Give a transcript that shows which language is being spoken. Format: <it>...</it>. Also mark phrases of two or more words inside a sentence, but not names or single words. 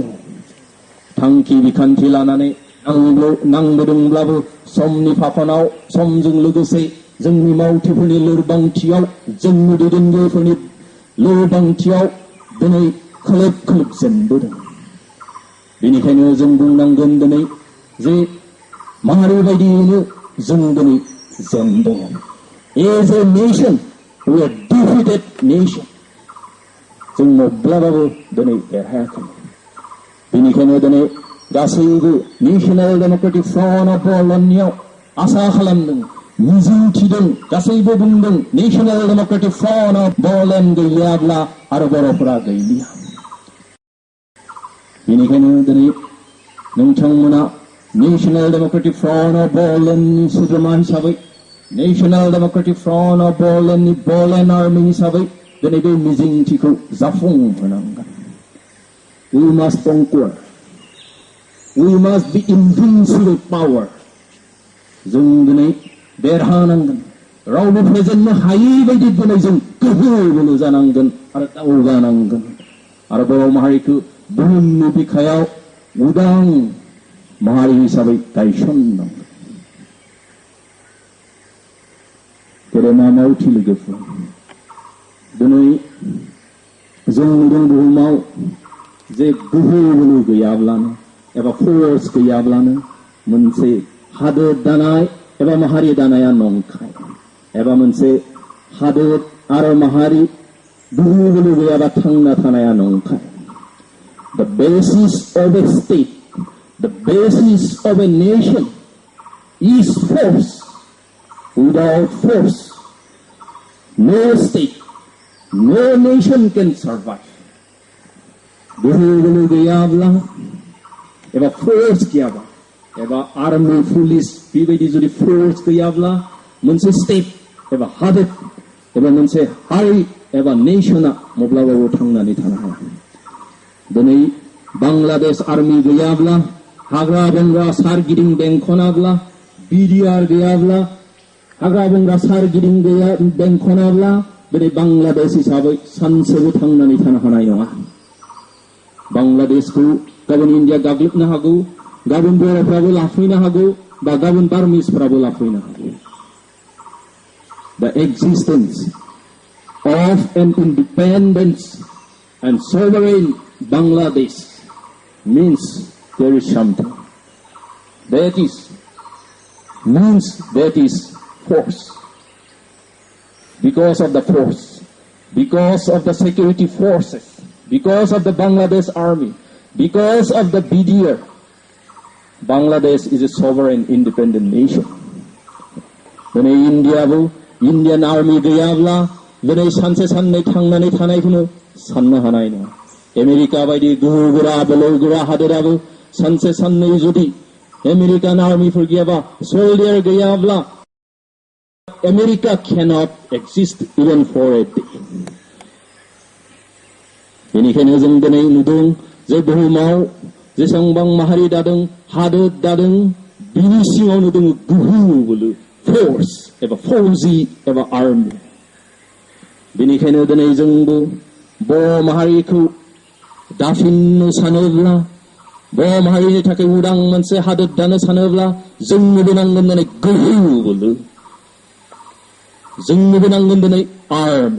<brx>थांखि बिखान्थि लानानै नांबोदोंब्लाबो समनि फाखनाव, समजों लोगोसे जोंनि मावथिफोरनि लोरबांथियाव, जोंनि दैदेनगिरिफोरनि लोरबांथियाव दिनै खोलोब खोलोब जेनबोदों। बेनिखायनो जों बुंनांगोन दिनै जे माहारि बायदियैनो जों दिनै जेनदों।</brx> <en>As a nation, we are defeated nation.</en> <brx>जों माब्लाबाबो दिनै देरहायाखै। बेनिखायनो दिनै गासैबो नेशनेल डेमोक्रेटिक फ्रन्ट अफ बड'लेण्डनियाव आसा खालामदों, मिजिंथिदों, गासैबो बुंदों नेशनेल डेमोक्रेटिक फ्रन्ट अफ बड'लेण्ड गैयाब्ला आरो बर'फोरा गैलिया। बेनिखायनो दिनै नोंथांमोना नेशनेल डेमोक्रेटिक फ्रन्ट अफ बोडोलेण्डनि सोद्रोमा हिसाबै नेशनेल डेमोक्रेटिक फ्रन्ट अफ बोडोलेण्डनि बोडोलेण्ड आर्मि हिसाबै दिनै बे मिजिंथिखौ जाफुंहोनांगोन.</brx> <en>We must conquer. We must be invincible power.</en> <brx>जों दिनै देरहानांगोन. रावबो फेजेननो हायै बायदि दिनै जों गोहो बोलो जानांगोन आरो दावगानांगोन आरो बर' माहारिखौ बुहुमनि बिखायाव उदां माहारि हिसाबै गायसननांगोन. गेदेमा मावथि लोगोफोर, दिनै जों नुदों बुहुमाव जे गोहो बोलो गैयाब्लानो एबा फोर्स गैयाब्लानो मोनसे हादोर दानाय एबा माहारि दानाया नंखाय एबा मोनसे हादोर आरो माहारि गोहो बोलो गैयाबा थांना थानाया नंखाय.</brx> <en>The basis of a state, the basis of a nation is force. Without force, no state, no nation can survive.</en> <brx>गोहो बोलो गैयाब्ला एबा फोर्स गैयाबा एबा</brx> <en>army police</en> <brx>बेबायदि जुदि फोर्स गैयाब्ला मोनसे स्टेट एबा हादोर एबा मोनसे हारि एबा नेशना माब्लाबाबो थांनानै थानो हाया. दिनै बांलादेश आर्मि गैयाब्ला हाग्रा बंग्रा सारगिदिं बेंखनाब्ला बिडिआर गैयाब्ला हाग्रा बंग्रा सारगिदिं बेंखनाब्ला दिनै बांलादेश हिसाबै सानसेबो थांनानै थानो हानाय नङा. बांलादेशखौ गाबोन इन्डिया गाग्लोबनो हागौ, गाबोन बर'फ्राबो लाफैनो हागौ बा गाबोन बार्मिसफ्राबो लाफैनो हागौ.</brx> <en>The existence of an independent and sovereign Bangladesh means there is something. That is force. Because of the force, because of the security forces, because of the Bangladesh army, because of the BDR, Bangladesh is a sovereign independent nation.</en> <brx>दिनै इन्डियाबो इन्डियान आर्मि गैयाब्ला दिनै सानसे साननै थांनानै थानायखौनो साननो हानाय नङा. आमेरिका बायदि गोहोगोरा बोलोगोरा हादोराबो सानसे साननै जुदि आमेरिकान आर्मिफोर गैयाबा सोल्डियार गैयाब्ला</brx> <en>America cannot exist even for a day.</en> <brx>बेनिखायनो जों दिनै नुदों जे बुहुमाव जेसेबां माहारि दादों हादोर दादों बिनि सिङावनो दङ गोहो बोलो फोर्स एबा फौजि एबा आर्मि. बेनिखायनो दिनै जोंबो बर' माहारिखौ दाफिननो सानोब्ला बर' माहारिनि थाखाय उदां मोनसे हादोर दानो सानोब्ला जोंनोबो नांगोन दिनै गोहो बोलो, जोंनोबो नांगोन दिनै आर्मि.</brx>